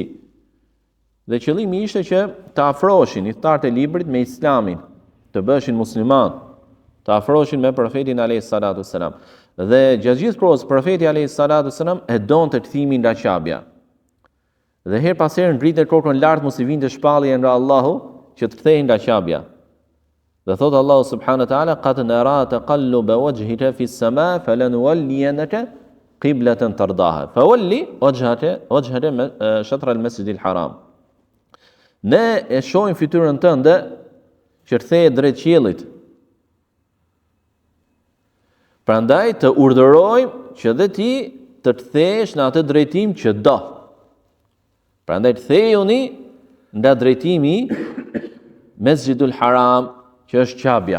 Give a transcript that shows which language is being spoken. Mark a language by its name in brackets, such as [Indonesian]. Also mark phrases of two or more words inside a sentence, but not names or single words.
[Albanian] Dhe qëllimi ishte që të afroheshin idhtarët e librit me Islamin, të bëheshin musliman, të afroheshin me profetin [Arabic] عليه الصلاة وسلم. [Albanian] Dhe gjatë gjithë kohës profeti [Arabic] عليه الصلاة وسلم [Albanian] e donte kthimin nga Ka'bja. Dhe her pas herë ngritej kokën lart mos i vinte shpallje nga Allahu që të kthehej nga Ka'bja. Dhe thot [Arabic] الله سبحانه و تعالى قد نرى تقلب وجهك في السماء فلنولينك قبلة ترضاها فول وجهك شطر المسجد الحرام. [Albanian] Ne e shohim fytyrën tënde që kthehet drejt qiellit. Prandaj të urdhërojmë që dhe ti të kthehesh në atë drejtim që do. Prandaj kthehuni nga drejtimi Mesjidul Haram, që është Ka'bja.